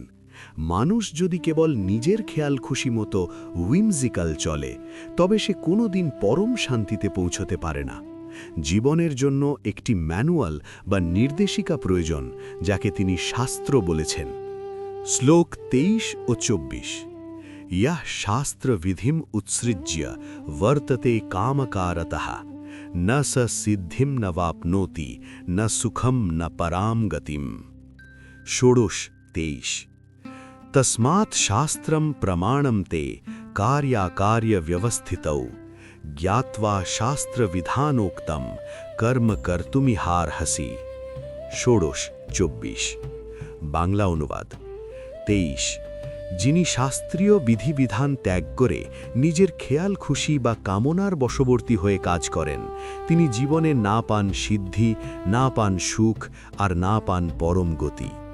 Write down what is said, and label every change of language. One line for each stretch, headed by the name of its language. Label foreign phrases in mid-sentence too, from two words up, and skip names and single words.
Bangla: মানুষ যদি কেবল নিজের খেয়াল খুশি মতো উইমজিক্যাল চলে, তবে সে কোনোদিন পরম শান্তিতে পৌঁছতে পারে না। জীবনের জন্য একটি ম্যানুয়াল বা নির্দেশিকা প্রয়োজন, যাকে তিনি শাস্ত্র বলেছেন। শ্লোক 23 ও 24।
Sanskrit: यह शास्त्र विधिम उत्सृज्य वर्तते कामकारतः न स सिद्धिम न वाप्नोति न सुखम न पराम गतिम। 16-23। तस्मात् शास्त्रम प्रमाणम ते कार्याकार्य व्यवस्थितौ ज्ञात्वा शास्त्र विधानोक्तम कर्म कर्तुमिहार्हसि।
Bangla: 16-24। বাংলা অনুবাদ। 23। যিনি শাস্ত্রীয় বিধিবিধান ত্যাগ করে নিজের খেয়াল খুশি বা কামনার বশবর্তী হয়ে কাজ করেন, তিনি জীবনে না পান সিদ্ধি, না পান সুখ, আর না পান পরম গতি।